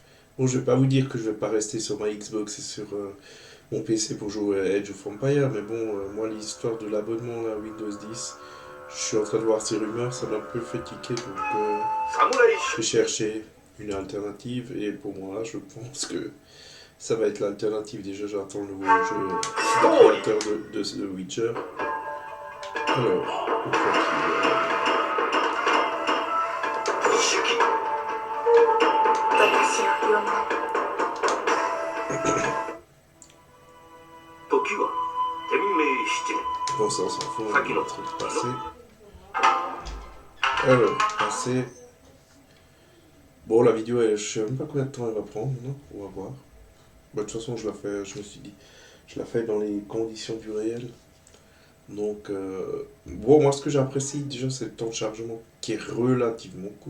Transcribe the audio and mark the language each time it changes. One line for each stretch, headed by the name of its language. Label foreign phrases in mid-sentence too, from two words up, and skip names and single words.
French: Bon, je vais pas vous dire que je vais pas rester sur ma Xbox et sur mon PC pour jouer à Edge of Empire, mais bon, moi, l'histoire de l'abonnement à Windows 10, je suis en train de voir ces rumeurs, ça m'a un peu fait tiquer, donc je vais chercher une alternative, et pour moi, je pense que ça va être l'alternative. Déjà, j'attends le nouveau jeu du créateur de The Witcher. Alors, on tranquille.
Japanese: 私を読む。時は天明7年。
French: Bon, ça, on s'en fout, on est en train de passer. Alors, passer. Bon, la vidéo, je sais même pas combien de temps elle va prendre, non? On va voir. Bah, de toute façon, je me suis dit, je la fais dans les conditions du réel. Donc, bon, moi, ce que j'apprécie déjà, c'est le temps de chargement qui est relativement court.